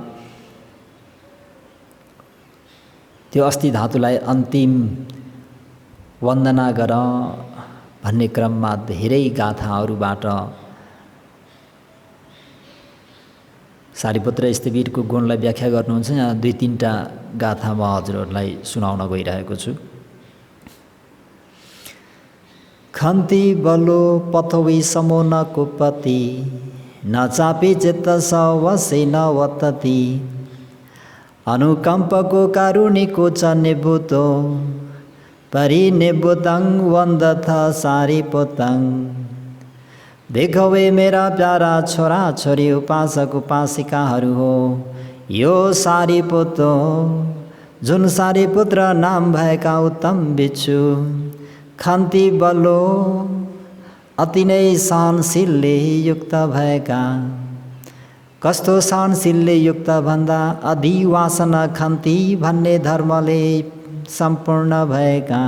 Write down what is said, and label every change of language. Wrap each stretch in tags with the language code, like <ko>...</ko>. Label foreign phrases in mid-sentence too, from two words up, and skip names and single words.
<ne>त्यो अस्थि धातुलाई अन्तिम वन्दना गर भन्ने क्रममा धेरै गाथाहरूबाट सारिपुत्र स्थवीरको गुणलाई व्याख्या गर्नुहुन्छ। यहाँ 2-3टा गाथा म हजुरहरूलाई सुनाउन गइरहेको छु।</ne> <pi>खन्ती बलो पथवी समो न कुपति न चापी चित्त सवसे न वतति अनुकम्पको कारुणिको च निभूतो परिनिभूतं वन्दथ सारिपुतं।</pi> <ne>देखवे मेरा प्यारा छोरा छोरी उपासक उपासिकाहरू हो, यो सारिपुत जुन सारिपुत्र नाम भएका उत्तम भिक्षु</ne> <pi>खन्ती बलो</pi> <ne>अति नै सहनशीलले युक्त भएका कस्तो सहनशीलले युक्त भन्दा</ne> <pi>अधिवासना खन्ती</pi> <ne>भन्ने धर्मले सम्पूर्ण भएका।</ne>